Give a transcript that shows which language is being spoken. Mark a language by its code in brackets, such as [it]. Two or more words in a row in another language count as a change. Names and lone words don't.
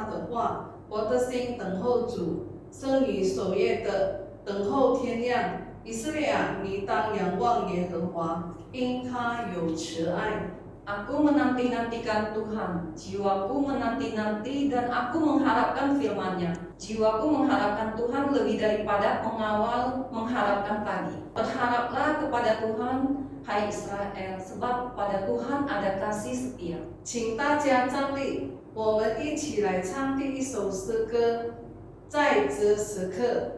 [zh] 话，我的心等候主，生于守夜的等候天亮。以色列啊，你当仰望耶和华，因他有慈爱。 [id] Aku menanti-nantikan Tuhan, jiwaku menanti-nanti dan aku mengharapkan firman-Nya. Jiwaku mengharapkan Tuhan lebih daripada pengawal mengharapkan pagi. Berharaplah kepada Tuhan, hai Israel, sebab pada Tuhan ada kasih setia. [zh] 请大家站立，我们一起来唱第一首诗歌，在这时刻。